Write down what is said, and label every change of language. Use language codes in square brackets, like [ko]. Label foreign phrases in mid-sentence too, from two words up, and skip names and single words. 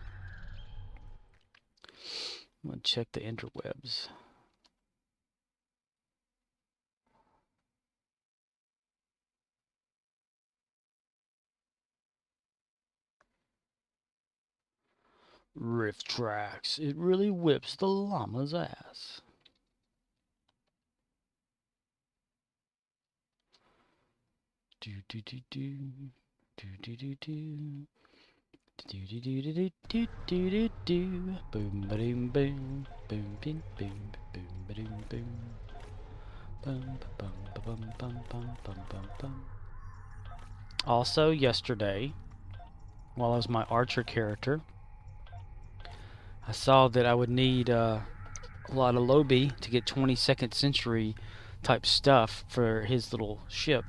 [en] I'm gonna check the interwebs. Riff tracks. It really whips the llama's ass. Do do do do do do do do. Do do do do do do do do. Boom ba doom boom. Boom boom boom. Boom ba doom boom. Bum bum bum bum bum bum bum bum. Also yesterday, while I was my archer character, I saw that I would need a lot of Lobby to get 22nd century type stuff for his little ship.